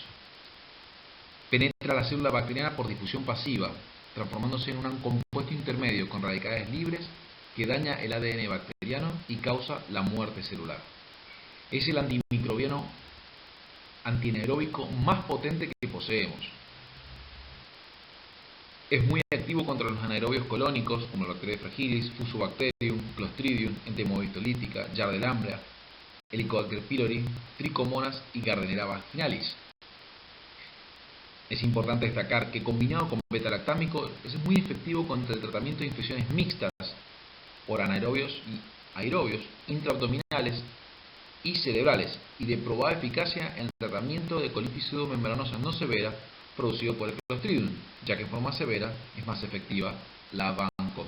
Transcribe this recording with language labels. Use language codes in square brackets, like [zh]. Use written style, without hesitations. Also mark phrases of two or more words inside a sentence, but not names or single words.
[es] Penetra la célula bacteriana por difusión pasiva, transformándose en un compuesto intermedio con radicales libres que daña el ADN bacteriano y causa la muerte celular. Es el antimicrobiano antianaeróbico más potente que poseemos. Es muy activo contra los anaerobios colónicos como la Bacteria fragilis, Fusobacterium, Clostridium, Enteromonas histolítica, Yardellambria, Helicobacter pylori, Trichomonas y Gardnerella vaginalis. Es importante destacar que combinado con beta-lactámico es muy efectivo contra el tratamiento de infecciones mixtas por anaerobios y aerobios, intraabdominales y cerebrales, y de probada eficacia en el tratamiento de colitis pseudomembranosa no severa producido por el Clostridium, ya que en forma severa es más efectiva la vancomicina.